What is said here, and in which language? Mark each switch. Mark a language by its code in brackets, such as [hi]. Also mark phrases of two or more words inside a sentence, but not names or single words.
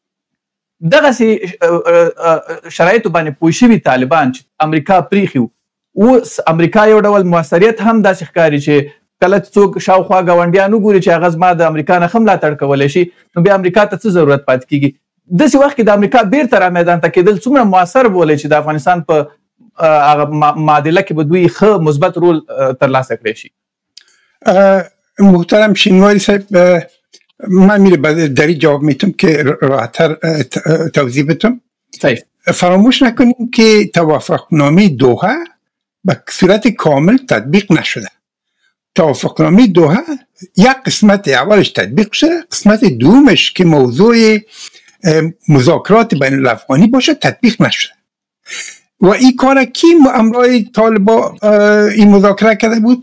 [ps] دغسې شرایطو باندې پوه شوي طالبان چې امریکا پریښي اوس امریکا یو ډول موثریت هم داسې ښکاري چې کله څوک شاوخوا ګاونډیان وګوري چې هغه زما د امریکا نه ښه ملاتړ کولی شي نو بیا امریکا ته څه ضرورت پاتې کېږي. داسې وخت کې د امریکا بیرته را میدان ته کېدل څومره موثر بولي چې د افغانستان په هغه معادله کې به دوی ښه مثبت رول ترلاسه کړی شي. محترم شینواری صاحب، [fa] من میره در این جواب میتونم که راحتر توضیح بدم. فراموش نکنیم که توافقنامه دوحه به صورت کامل تطبیق نشده. توافقنامه دوحه یک قسمت اولش تطبیق شده، قسمت دومش که موضوع مذاکرات بین الافغانی باشه تطبیق نشده و این کار کی همراه طالبان این مذاکره کرده بود؟